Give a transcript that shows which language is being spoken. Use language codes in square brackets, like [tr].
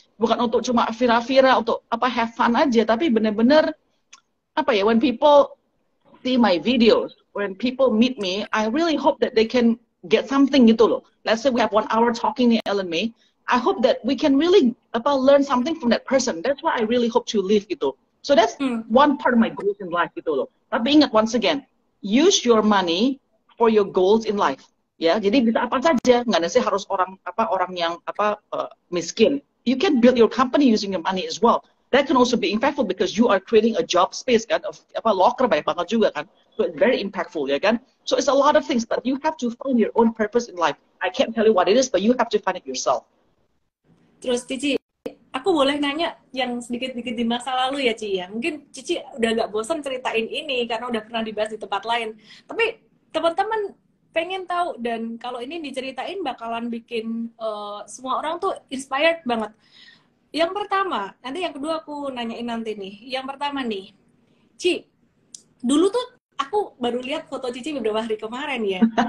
[id] Bukan untuk cuma vira-vira untuk [en] have fun [id] aja, tapi benar-benar [en] when people see my videos, when people meet me, I really hope that they can get something [id] gitu loh. [en] Let's say we have 1 hour talking nih Ellen May, I hope that we can really learn something from that person. That's what I really hope to live gitu. So that's one part of my goals in life gitu loh. [id] Tapi ingat [en] once again, use your money for your goals in life. [id] Ya, jadi bisa apa saja, nggak necessarily harus orang yang miskin. [en] You can build your company using your money as well. That can also be impactful because you are creating a job space kan, [id] locker banyak banget juga kan. [en] So it's very impactful ya kan. So it's a lot of things, but you have to find your own purpose in life. I can't tell you what it is, but you have to find it yourself. [id] Terus Cici, aku boleh nanya yang sedikit-sedikit di masa lalu ya Ci ya. Mungkin Cici udah gak bosan ceritain ini karena udah pernah dibahas di tempat lain. Tapi teman-teman pengen tahu, dan kalau ini diceritain bakalan bikin semua orang tuh inspired banget. Yang pertama, nanti yang kedua aku nanyain nanti nih. Yang pertama nih, Ci, dulu tuh aku baru lihat foto Cici beberapa hari kemarin ya.